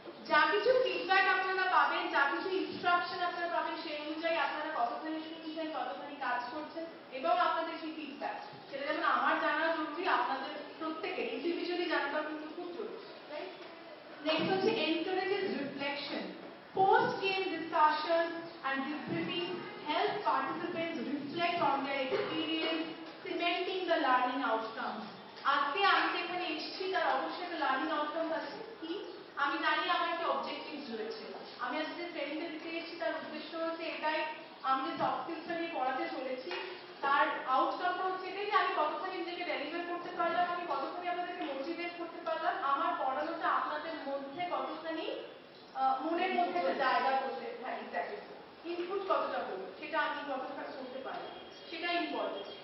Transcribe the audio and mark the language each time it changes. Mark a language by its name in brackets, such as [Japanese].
[Bangla] যা কিছু ফিডব্যাক আপনারা পাবেন, যা কিছু ইনস্ট্রাকশন আপনারা পাবেন, সেই অনুযায়ী আপনারা কতখানি শুনছেন, কতখানি কাজ করছেন, এবং আপনাদের সেই ফিডব্যাক, সেটা যেমন আমার জানা জরুরি, আপনাদের প্রত্যেকের ইন্ডিভিজুয়ালি জানাটাও কিন্তু খুব জরুরি, রাইট? [English] next [Bangla] হচ্ছে [English] encourages reflection. Post game discussions and debriefing help participants reflect on their experience, cementing the learning outcomes. [Bangla] আজকে আমি যেখানে এসেছি তার অবশ্যই একটা লার্নিং আউটকাম আছে, কি আমি জানি আমার একটা অবজেক্টিভস রয়েছে, আমি আজকে ট্রেনিংটা দিতে এসেছি তার উদ্দেশ্য হচ্ছে এটাই, আমি যে সফট স্কিলসটা নিয়ে পড়াতে চলেছি তার আউটকামটা হচ্ছে এটাই যে আমি কতখানি নিজেকে ডেলিভার করতে পারলাম, আমি কতখানি আপনাদেরকে মোটিভেট করতে পারলাম, আমার পড়ানোটা আপনাদের মধ্যে কতখানি মনের মধ্যে একটা জায়গা করতে, হ্যাঁ এক্স্যাক্টলি, ইনপুট কতটা হলো সেটা আমি কতটা করতে পারলাম, সেটা ইম্পর্টেন্ট।